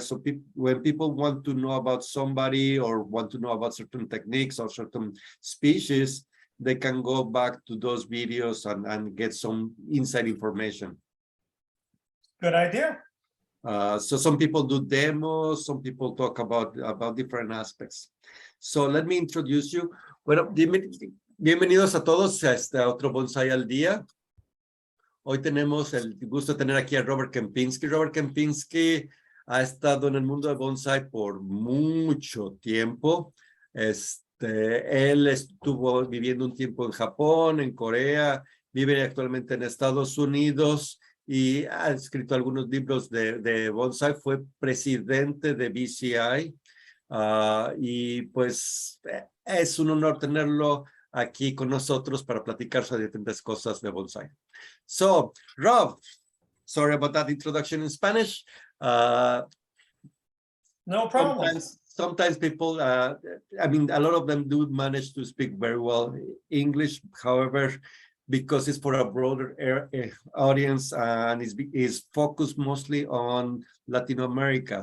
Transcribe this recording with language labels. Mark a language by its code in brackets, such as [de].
[en] So when people want to know about somebody or want to know about certain techniques or certain species, they can go back to those videos and get some inside information. Good idea. So some people do demos, some people talk about different aspects. So let me introduce you. [es] Bueno, bienvenidos a todos a otro Bonsai al Día. Hoy tenemos el gusto de tener aquí a Robert Kempinski. Robert Kempinski ha estado en el mundo de bonsai por mucho tiempo. Él estuvo viviendo un tiempo en Japón, en Corea, vive actualmente en Estados Unidos y ha escrito algunos libros de bonsai. Fue presidente de BCI y pues es un honor tenerlo aquí con nosotros para platicar sobre diferentes cosas de bonsai. [en] So, Rob, sorry about that introduction in Spanish. No problem. Sometimes people, I mean, a lot of them do manage to speak very well English. However, because it's for a broader audience and is focused mostly on Latin America.